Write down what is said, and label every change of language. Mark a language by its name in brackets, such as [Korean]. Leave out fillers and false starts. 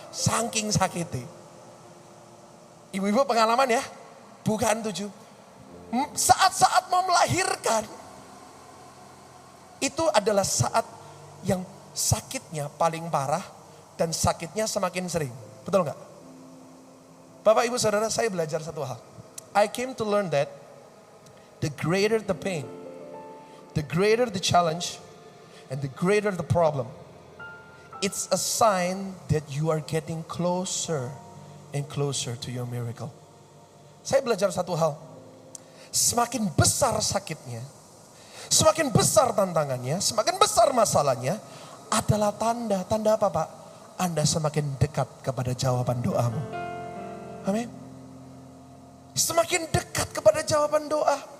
[Indonesian] Saking sakitnya. Ibu-ibu pengalaman ya, bukaan 7. Saat-saat mau melahirkan, itu adalah saat yang sakitnya paling parah dan sakitnya semakin sering. Betul nggak? Bapak Ibu Saudara, saya belajar satu hal. [English] I came to learn that the greater the pain, the greater the challenge, and the greater the problem, it's a sign that you are getting closer and closer to your miracle. [Indonesian] Saya belajar satu hal. Semakin besar sakitnya, semakin besar tantangannya, semakin besar masalahnya, adalah tanda. Tanda apa Pak? Anda semakin dekat kepada jawaban doamu. Amin. Semakin dekat kepada jawaban doa.